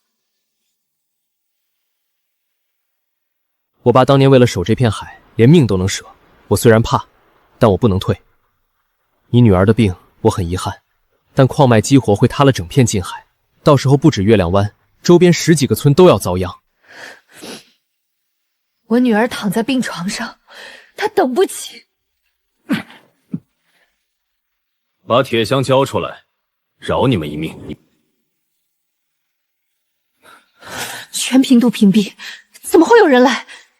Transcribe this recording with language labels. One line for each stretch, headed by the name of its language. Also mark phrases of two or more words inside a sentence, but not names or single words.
Chinese: 我爸當年為了守這片海，連命都能捨。我雖然怕，但我不能退。你女兒的病，我很遺憾，但礦脈激活會塌了整片近海，到時候不止月亮灣，周邊10幾個村都要遭殃。我女兒躺在病床上，她等不起。把鐵箱交出來，饒你們一命。全頻度屏蔽，怎麼會有人來？